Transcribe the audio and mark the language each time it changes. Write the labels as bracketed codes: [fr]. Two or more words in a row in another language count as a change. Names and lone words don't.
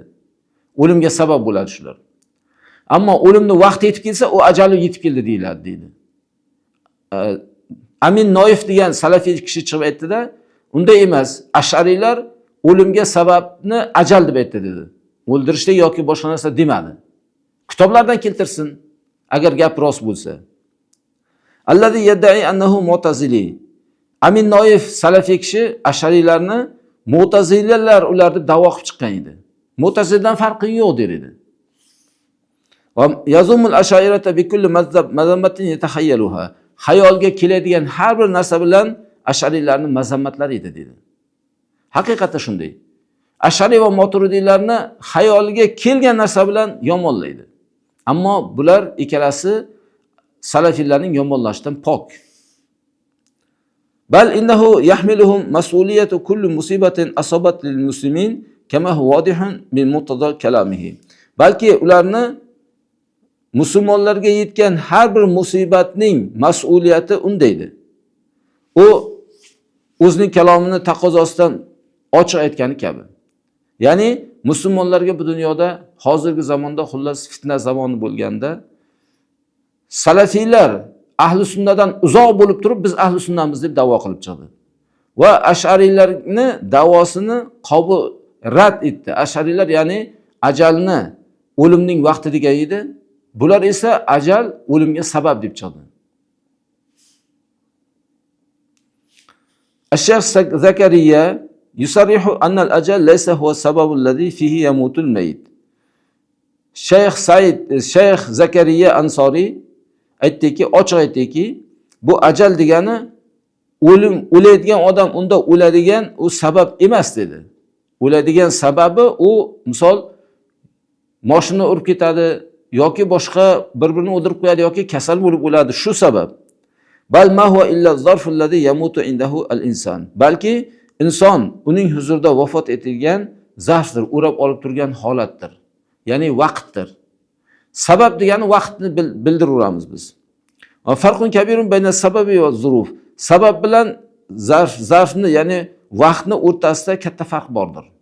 [uz] O'limga sabab bo'ladi shular. Ammo o'limni vaqti yetib kelsa, u ajali yetib keldi deyiladi deydi. Amin Noif degan salafiy kishi chiqib aytdi-da, unday emas. Ash'ariylar o'limga sababni ajal deb aytdi dedi. O'ldirishlik yoki boshqa narsa demadi. Kitoblardan keltirsin, agar gap rost bo'lsa. [ar] الذي يدعي أنه معتزلي. [uz] Amin Noif salafiy kishi Ash'ariylarni mu'tazililar ular deb da'vo qilib chiqqan edi. Mu'tazildan farqi yo'q der edi. [ar] ويذم الأشاعرة بكل مذمة يتخيلها. [uz] Xayolga keladigan har bir narsa bilan Ash'ariylarning mazammatlari edi dedi. Haqiqatda shunday. Ash'ariy va Maturidiylarni xayolga kelgan narsa bilan yomonlaydi. Ammo bular ikkalasi salafiylarning yomonlashdan pok. [ar] بل إنه يحملهم مسؤولية كل مصيبة أصابت المسلمين كما هو واضح من مقتضى كلامه. [uz] Balki ularni musulmonlarga yetgan har bir musibatning mas'uliyati undaydi. U o'zining kalomini taqozosidan ochiq aytgani kabi. Ya'ni musulmonlarga bu dunyoda hozirgi zamonda xullas fitna zamoni bo'lganda salafiylar ahli sunnadan uzoq bo'lib turib biz ahli sunnamiz deb da'vo qilib chiqdi. Va Ash'ariylarni da'vosini rad etdi. Ash'ariylar ya'ni ajalni o'limning vaqti degan edi. Bular esa ajal o'limga sabab deb chiqdi. [ar] الشيخ زكريا يصرح أن الأجل ليس هو السبب الذي فيه يموت الميت. [uz] Shaykh Zakariya Ansoriy aytdiki, ochiq aytdiki, bu ajal degani o'laydigan odam unda o'ladigan u sabab emas dedi. O'ladigan sababi u misol mashina urib ketadi yoki boshqa bir-birini o'ldirib qo'yadi yoki kasal bo'lib o'ladi, shu sabab. [ar] بل ما هو إلا الظرف الذي يموت عنده الإنسان. [uz] Balki inson uning huzurida vafot etilgan zarfdir, o'rab olib turgan holatdir. Ya'ni vaqtdir. Sabab degani vaqtni bildiramiz biz. [ar] وفرق كبير بين السبب والظروف. [uz] Sabab bilan zarfni ya'ni vaqtni o'rtasida katta farq bordir.